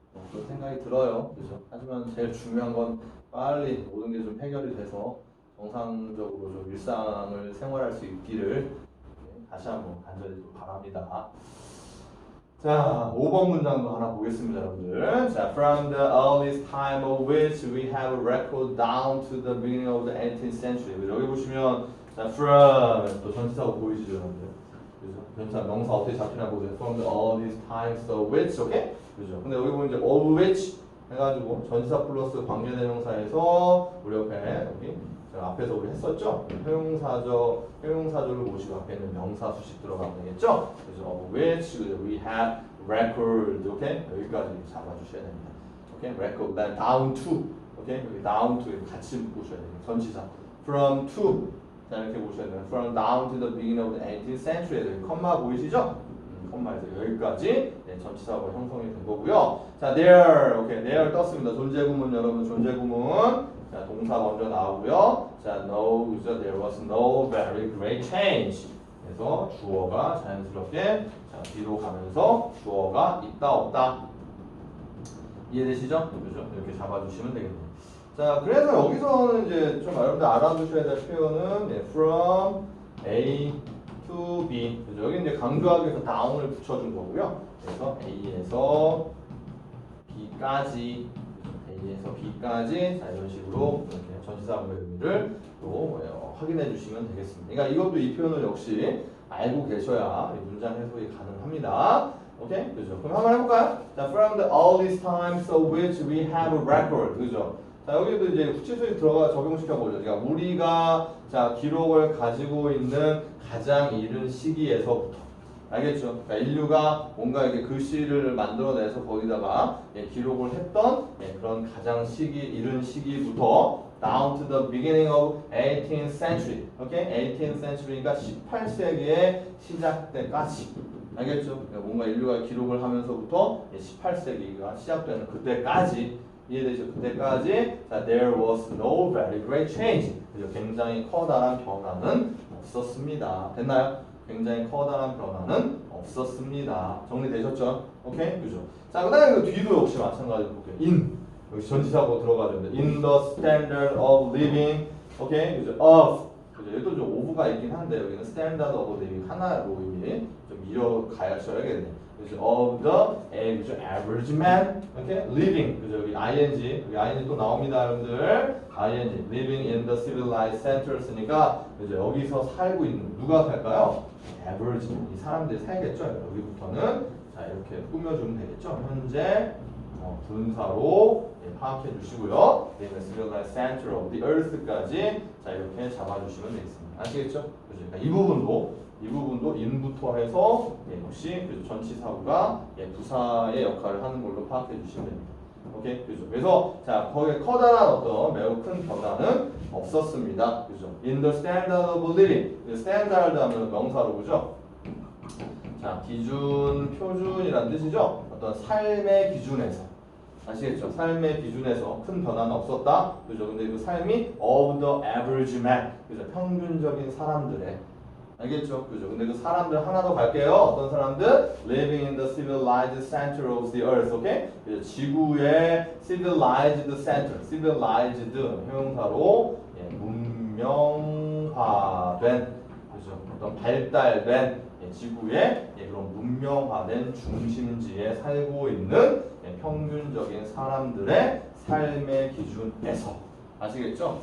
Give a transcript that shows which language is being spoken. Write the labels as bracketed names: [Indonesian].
[Korean] 그런 생각이 들어요. 그죠? 하지만 제일 중요한 건 빨리 모든 게 좀 해결이 돼서 정상적으로 좀 일상을 생활할 수 있기를 다시 한번 간절히 좀 바랍니다. 자, 5번 문장도 하나 보겠습니다, 여러분들. [English] 자, from the earliest time of which we have a record down to the beginning of the 18th century. [Korean] 여기 보시면 자, from 또 전치사가 보이시죠, 여러분들? 그죠? 전치사 명사 어떻게 잡히나 보세요. [English] From the earliest times of which, 오케이? [Korean] 그죠? 근데 여기 보면 이제 [English] of which [Korean] 해가지고 전치사 플러스 관계대명사에서 우리 옆에 여기 앞에서 우리 했었죠? 회용사절을 모시고 앞에 있는 명사 수식 들어가면 되겠죠? 그래서 [English] of which we have record, 오케이? [Korean] 여기까지 잡아주셔야 됩니다. 오케이? [English] record, [Korean] 그다음 [English] down to, 오케이? [Korean] 여기 [English] down to [Korean] 같이 보셔야 돼요. 전치사 from to, 자 이렇게 보셔야 돼요. [English] from down to the beginning of the 18th century. [Korean] 여기 컴마 보이시죠? 컴마에서 여기까지 네, 전치사가 형성이 된 거고요. 자, there, 오케이, there 떴습니다. 존재구문 여러분, 존재구문. 자, 동사 먼저 나오고요. 자, no, 그죠? [English] There was no very great change. [Korean] 그래서 주어가 자연스럽게 자, 뒤로 가면서 주어가 있다 없다. 이해되시죠? 그죠? 이렇게 잡아주시면 되겠네요. 자, 그래서 여기서는 이제 좀 여러분들 알아두셔야 될 표현은 네, [English] from A to B. [Korean] 그죠? 여기 이제 강조하기 위해서 down을 붙여준 거고요. 그래서 A에서 B까지. A에서 B까지 자 이런 식으로 이렇게 전치사구의 의미를 또 확인해 주시면 되겠습니다. 그러니까 이것도 이 표현을 역시 알고 계셔야 문장 해석이 가능합니다. 오케이? 그죠? 그럼 한번 해볼까요? [English] 자, from the earliest times of which we have a record. [Korean] 그죠? 자, 여기도 이제 후치수에 들어가 적용시켜 보죠. 그러니까 우리가 자 기록을 가지고 있는 가장 이른 시기에서부터. 알겠죠? 그러니까 인류가 뭔가 이렇게 글씨를 만들어내서 거기다가 기록을 했던 그런 가장 이른 시기부터 [English] down to the beginning of 18th century. [Korean] 오케이? 18th century니까 18세기의 시작 때까지. 알겠죠? 그러니까 뭔가 인류가 기록을 하면서부터 18세기가 시작되는 그때까지. 이해되죠? 그때까지 [English] 자, there was no very great change. [Korean] 굉장히 커다란 변화는 없었습니다. 됐나요? 굉장히 커다란 변화는 없었습니다. 정리되셨죠? 오케이? 그죠? 자, 그 다음에 그 뒤도 역시 마찬가지로 볼게요. [English] in. [Korean] 여기 전치사고 들어가야 됩니다. [English] in the standard of living. [Korean] 오케이? 그죠? of. 그죠? 여기도 좀 of가 있긴 한데, 여기는 [English] standard of living [Korean] 하나로 이미 좀 이어가셔야겠네요. [English] 그죠? of the 그죠? average man. 오케이? living. 그죠? [Korean] 여기 ing 또 나옵니다, 여러분들. [English] ing. living in the civilized centers니까, 그죠? [Korean] 여기서 살고 있는, 누가 살까요? average. 이 사람들이 살겠죠? 여기부터는, 자, 이렇게 꾸며주면 되겠죠? 현재, 분사로 파악해 주시고요. [English] civilized center of the earth [Korean] 까지, 자, 이렇게 잡아주시면 되겠습니다. 아시겠죠? 그죠? 그러니까 이 부분도 in부터 해서 역시 전치사구가 부사의 역할을 하는 걸로 파악해 주시면 됩니다. 오케이, 그죠? 그래서 자 거기에 커다란 어떤 매우 큰 변화는 없었습니다. 그죠? [English] In the standard of living, standard [Korean] 하면 명사로 그죠? 자 기준, 표준이란 뜻이죠? 어떤 삶의 기준에서. 아시겠죠? 삶의 기준에서 큰 변화는 없었다. 그죠? 근데 그 삶이 [English] of the average man. [Korean] 그죠? 평균적인 사람들의. 알겠죠? 그죠? 근데 그 사람들 하나 더 갈게요. 어떤 사람들? [English] Living in the civilized center of the earth. [Korean] 오케이? 그죠? 지구의 [English] civilized center. [Korean] civilized 형용사로 문명화된. 그죠? 어떤 발달된 지구의 그런 문명화된 중심지에 살고 있는 평균적인 사람들의 삶의 기준에서. 아시겠죠?